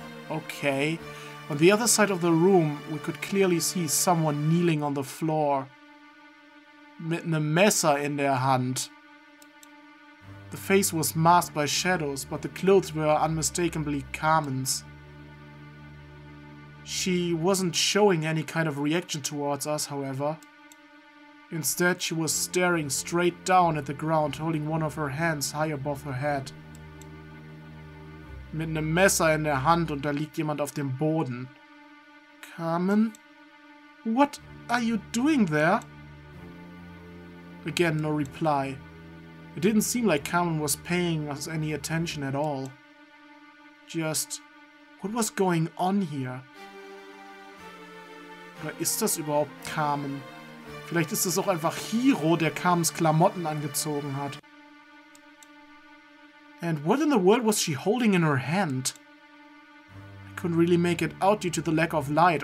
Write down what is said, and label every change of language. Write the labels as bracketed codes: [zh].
[en] Okay. On the other side of the room, we could clearly see someone kneeling on the floor. [de] Mit einem Messer in der Hand. [en] The face was masked by shadows, but the clothes were unmistakably Carmen's. She wasn't showing any kind of reaction towards us, however. Instead, she was staring straight down at the ground, holding one of her hands high above her head. [de] Mit einem Messer in der Hand und da liegt jemand auf dem Boden. [en] Carmen? What are you doing there? Again, no reply. It didn't seem like Carmen was paying us any attention at all. Just, what was going on here? [de] Oder ist das überhaupt Carmen? Vielleicht ist es auch einfach Hiro, der Carmens Klamotten angezogen hat. [en] And what in the world was she holding in her hand? I couldn't really make it out due to the lack of light.